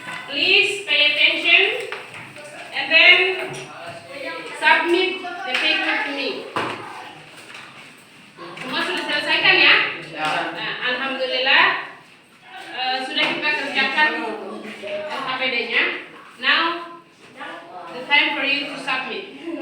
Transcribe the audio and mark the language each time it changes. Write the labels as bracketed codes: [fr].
[en] Please pay attention and then submit the paper to me. [id] Semua sudah selesaikan ya? Nah, alhamdulillah sudah kita kerjakan LKPD-nya. [en] Now the time for you to submit.